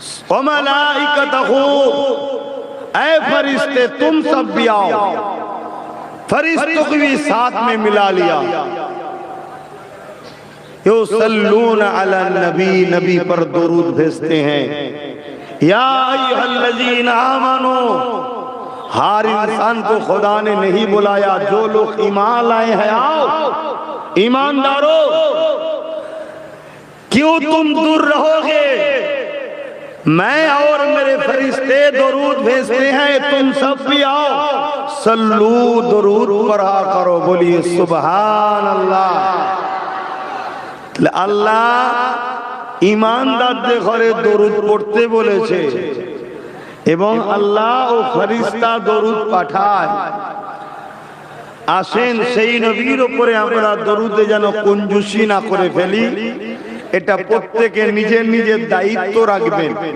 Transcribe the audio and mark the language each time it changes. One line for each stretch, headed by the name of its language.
Arabic: व मलाइकतहू
Hindi: ऐ फरिश्ते तुम सब भी आओ फरिश्तों को भी साथ में मिला लिया
Arabic: युसल्लून अला नबी
Hindi: नबी पर दुरूद भेजते हैं
Arabic: या अय्युहल्लज़ीना आमनू
Hindi: हर इंसान को खुदा ने नहीं बुलाया जो लोग ईमान लाए हैं आओ ईमानदारों क्यों तुम दूर रहोगे मैं और मेरे फरिश्ते दरूद भेजते हैं, तुम सब भी आओ सल्लू दरूद पढ़ा करो। बोलिए सुभान अल्लाह।
Bangla: আল্লাহ ঈমানদারদের ঘরে দরুদ পড়তে বলেছে এবং আল্লাহ ও ফেরেশতা দরুদ পাঠায়। আসেন সেই নবীর উপরে আমরা দরুদে যেন কঞ্জুসি না করে ফেলি, এটা প্রত্যেকে নিজের নিজের দায়িত্ব রাখবেন।